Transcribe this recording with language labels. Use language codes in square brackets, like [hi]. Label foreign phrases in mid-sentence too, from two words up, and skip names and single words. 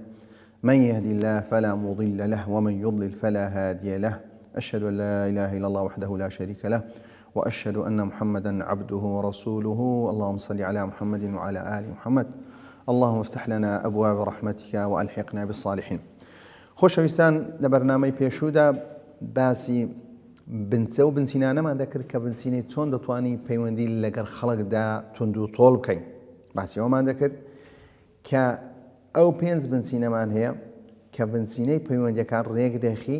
[ar] من يهدي الله فلا مضل له ومن يضلل فلا هادي له. أشهد أن لا إله إلا الله وحده لا شريك له وأشهد أن محمدا عبده ورسوله. اللهم صل على محمد وعلى آل محمد. اللهم افتح لنا أبواب رحمتك وألحقنا بالصالحين. [ckb] خۆشەویستان، لە بەرنامەی پێشوودا باسی بنچە و بنچینانەمان دەکرد کە بنچینەی چۆن دەتوانی پەیوەندی لەگەڵ خەڵکدا تونند و تۆڵ بکەین. باسی ئەومان دەکرد کە ئەو پێنج بنچینەمان هەیە کە بنچینەی پەیوەندیەکان ڕێک دەخی.